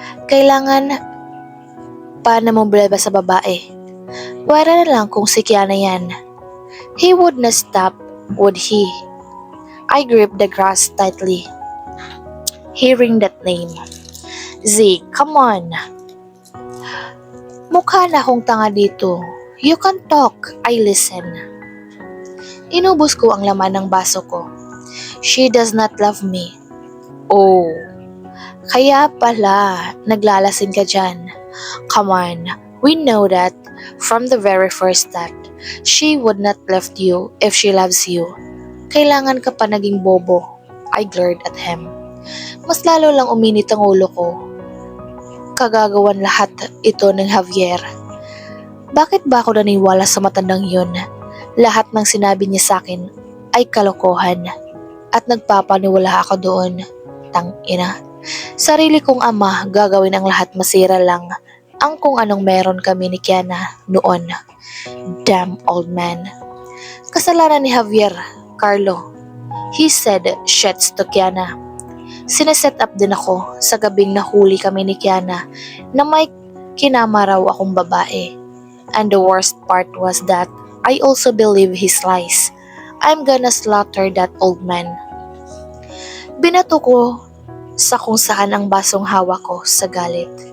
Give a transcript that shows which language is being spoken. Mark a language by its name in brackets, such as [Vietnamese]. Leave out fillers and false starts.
[Filipino] Kailangan pa na problema sa babae. Para na lang kung si Kiana yan. [English] He would not stop, would he? I gripped the grass tightly, hearing that name. Z, come on. [Filipino] Mukha na akong tanga dito. [English] You can talk, I listen. [Filipino] Inubos ko ang laman ng baso ko. [English] She does not love me. Oh, [Filipino] kaya pala naglalasing ka dyan. [English] Come on, we know that from the very first that she would not left you if she loves you. [Filipino] Kailangan ka pa naging bobo. [English] I glared at him. [Filipino] Mas lalo lang uminit ang ulo ko. Kagagawan lahat ito ng Javier. Bakit ba ako naniwala sa matandang yun? Lahat ng sinabi niya sa akin ay kalokohan at nagpapaniwala ako doon. Tangina. Sarili kong ama, gagawin ang lahat, masira lang ang kung anong meron kami ni Kiana noon. [English] Damn old man. [Filipino] Kasalanan ni Javier, Carlo. [English] He said shits to Kiana. [Filipino] Sineset up din ako sa gabing nahuli kami ni Kiana na may kinama raw akong babae. [English] And the worst part was that I also believe his lies. I'm gonna slaughter that old man. [Filipino] Binato ko sa kung saan ang basong hawak ko sa galit.